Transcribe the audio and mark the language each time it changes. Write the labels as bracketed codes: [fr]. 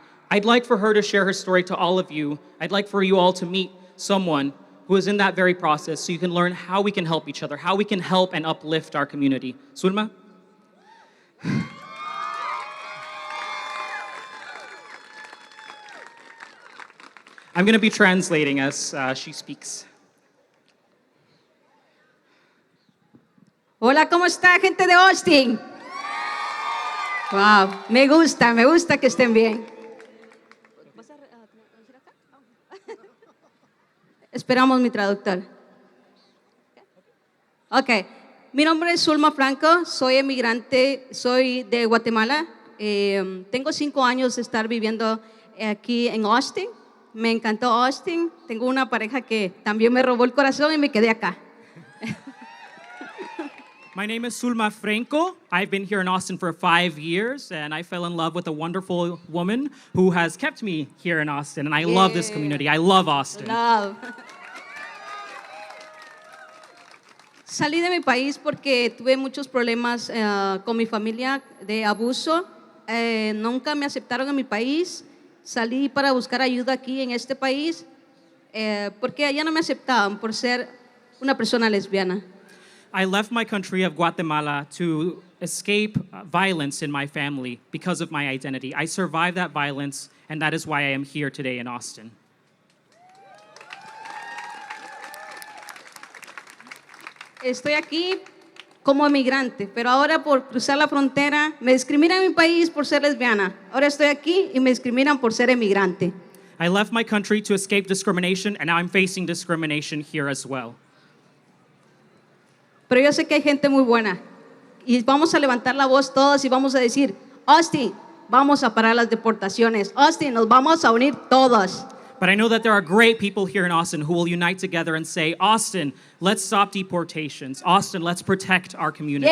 [en] I'd like for her to share her story to all of you. I'd like for you all to meet someone who is in that very process so you can learn how we can help each other, how we can help and uplift our community. Sulma? I'm going to be translating as she speaks. [es] Hola, ¿cómo está, gente de Austin? Wow, me gusta que estén bien. Esperamos mi traductor. Ok, mi nombre es Sulma Franco, soy emigrante, soy de Guatemala. Tengo 5 años de estar viviendo aquí en Austin. Me encantó Austin. Tengo una pareja que también me robó el corazón y me quedé acá. [en] My name is Sulma Franco. I've been here in Austin for 5 years, and I fell in love with a wonderful woman who has kept me here in Austin, and I love this community. I love Austin. Love. [es] Salí de mi país porque tuve muchos problemas con mi familia de abuso. Nunca me aceptaron en mi país. Salí para buscar ayuda aquí en este país porque allá no me aceptaban por ser una persona lesbiana. [en] I left my country of Guatemala to escape violence in my family because of my identity. I survived that violence, and that is why I am here today in Austin. [es] Estoy aquí como emigrante, pero ahora por cruzar la frontera me discriminan en mi país por ser lesbiana. Ahora estoy aquí y me discriminan por ser emigrante. [en] I left my country to escape discrimination, and now I'm facing discrimination here as well. [es] Pero yo sé que hay gente muy buena Y vamos a levantar la voz todos y vamos a decir, Austin, vamos a parar las deportaciones. Austin, nos vamos a unir todos. [en] But I know that there are great people here in Austin who will unite together and say, Austin, let's stop deportations. Austin, let's protect our community.